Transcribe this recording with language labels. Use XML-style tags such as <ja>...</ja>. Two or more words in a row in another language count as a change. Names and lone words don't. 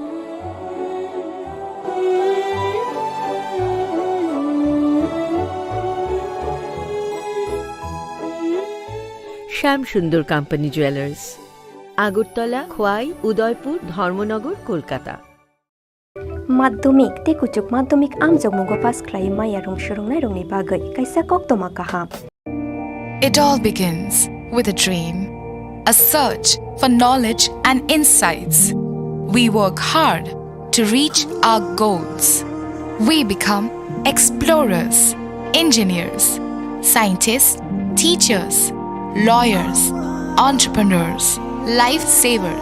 <bn>শ্যামসুন্দর কোম্পানি জুয়েলার্স, আগরতলা, খোয়াই, উদয়পুর, ধর্মনগর, কলকাতা।</bn> <trp>माध्यमिक तेकुचुक माध्यमिक आमजोग मुगो पास क्लाइ माया रंग सुरंगनाय रंगनि बागै कायसा कक्तमा काहा।</trp> <en>It all begins with a dream, a search for knowledge and insights. We work hard to reach our goals. We become explorers, engineers, scientists, teachers, lawyers, entrepreneurs, lifesavers.</en>